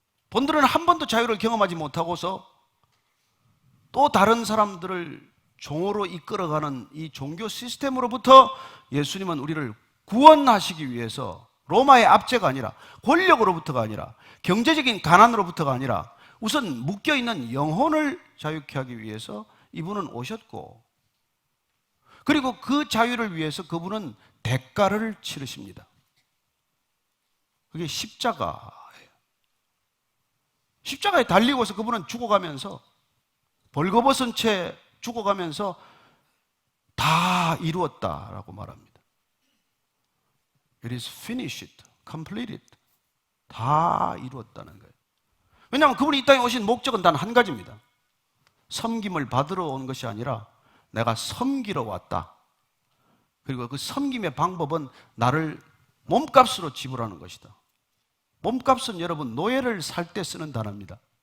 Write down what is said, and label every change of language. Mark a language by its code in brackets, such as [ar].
[ko] 본들은 한 번도 자유를 경험하지 못하고서 또 다른 사람들을 종으로 이끌어가는 이 종교 시스템으로부터 예수님은 우리를 구원하시기 위해서 로마의 압제가 아니라, 권력으로부터가 아니라, 경제적인 가난으로부터가 아니라 우선 묶여있는 영혼을 자유케 하기 위해서 이분은 오셨고, 그리고 그 자유를 위해서 그분은 대가를 치르십니다. 그게 십자가예요. 십자가에 달리고서 그분은 죽어가면서, 벌거벗은 채 죽어가면서 다 이루었다라고 말합니다. [en] It is finished, completed. [ko] 다 이루었다는 거예요. 왜냐하면 그분이 이 땅에 오신 목적은 단 한 가지입니다. 섬김을 받으러 온 것이 아니라 내가 섬기러 왔다. 그리고 그 섬김의 방법은 나를 몸값으로 지불하는 것이다. 몸값은 여러분 노예를 살 때 쓰는 단어입니다.